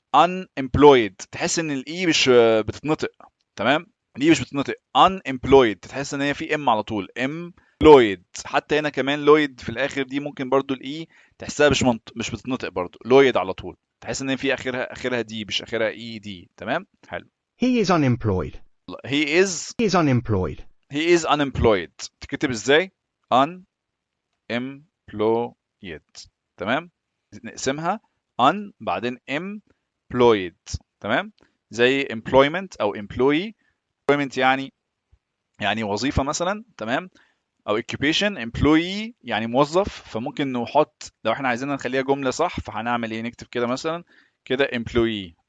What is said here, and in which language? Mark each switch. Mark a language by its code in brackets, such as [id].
[ar] unemployed تحس ان الاي مش بتتنطق. تمام، الاي مش بتتنطق. unemployed تحس ان هي في ام على طول. employed حتى هنا كمان لويد في الاخر دي ممكن برضو الاي تحسها مش بتتنطق برضو. لويد على طول تحس ان في اخرها دي مش اخرها اي دي. تمام حلو. [en] He is unemployed. he is He is unemployed. he is unemployed [ar] تكتب ازاي؟ [en] unemployed. [ar] تمام، نقسمها un بعدين employed. تمام، زي employment او employee. employment يعني وظيفة مثلا. تمام، او occupation. employee يعني موظف، فممكن نحط لو احنا عايزين نخليها جملة صح فهنعمل ايه؟ نكتب كده مثلا كده employee.